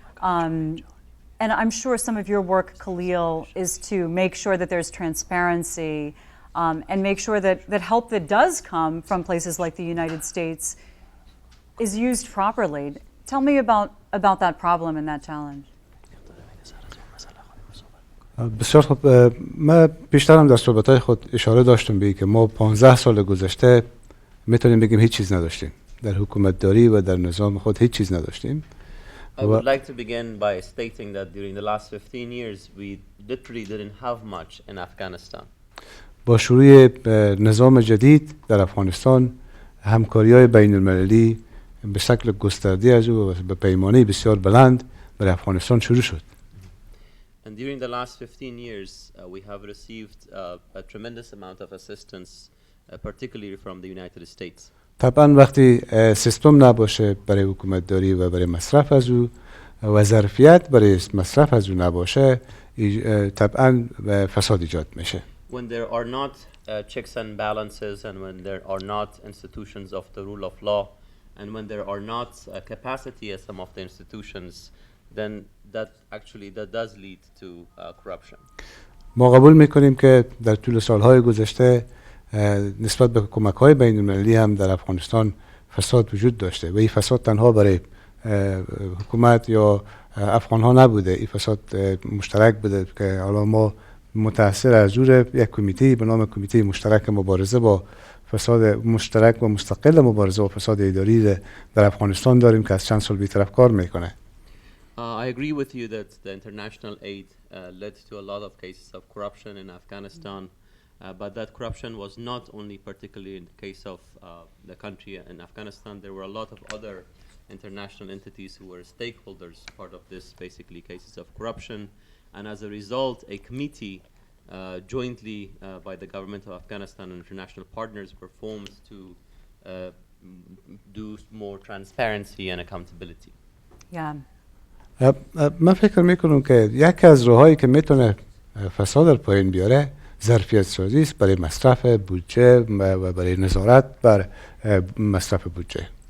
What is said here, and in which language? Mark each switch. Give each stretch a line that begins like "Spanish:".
English: And I'm sure some of your work, Khalil, is to make sure that there's transparency and make sure that help that does come from places like the United States is used properly. Tell me about that problem and that challenge.
Persian: بسیار خوب. من بیشترم در صحبت‌های خود اشاره داشتم به که ما 15 سال گذشته میتونیم بگیم هیچ چیز نداشتیم. در حکومت داری و در نظام خود هیچ چیز نداشتیم.
English: I would like to begin by stating that during the last 15 years we literally didn't have much in Afghanistan.
Persian: با شروع نظام جدید در افغانستان همکاری‌های بین‌المللی به شکل گسترده از او و به پیمانه بسیار بلند برای افغانستان شروع شد.
English: And during the last 15 years, we have received a tremendous amount of assistance, particularly from the United States.
Persian: طبعا وقتی سیستم نباشه برای حکومت داری و برای مصرف از او و ظرفیت برای مصرف از او نباشه طبعا فساد ایجاد میشه.
English: When there are not checks and balances, and when there are not institutions of the rule of law, and when there are not capacity as some of the institutions, then that does lead to corruption.
Persian: ما قبول میکنیم که در طول سالهای گذشته نسبت به کمک‌های بین‌المللی هم در افغانستان فساد وجود داشته و این فساد تنها برای حکومت یا افغان‌ها نبوده، این فساد مشترک بوده که حالا ما متأثر از جور یک کمیته به نام کمیته مشترک مبارزه با فساد مشترک و مستقل مبارزه با فساد اداری در افغانستان داریم که از چند سال بی‌طرف کار میکنه.
English: I agree with you that the international aid led to a lot of cases of corruption in Afghanistan, but that corruption was not only particularly in the case of the country in Afghanistan. There were a lot of other international entities who were stakeholders, part of this basically cases of corruption, and as a result, a committee jointly by the government of Afghanistan and international partners were formed to do more transparency and accountability. Yeah.
Persian: من فکر میکنم که یکی از راههایی که میتونه فساد رو پایین بیاره ظرفیت سازی است برای مصرف بودجه و برای نظارت بر مصرف بودجه.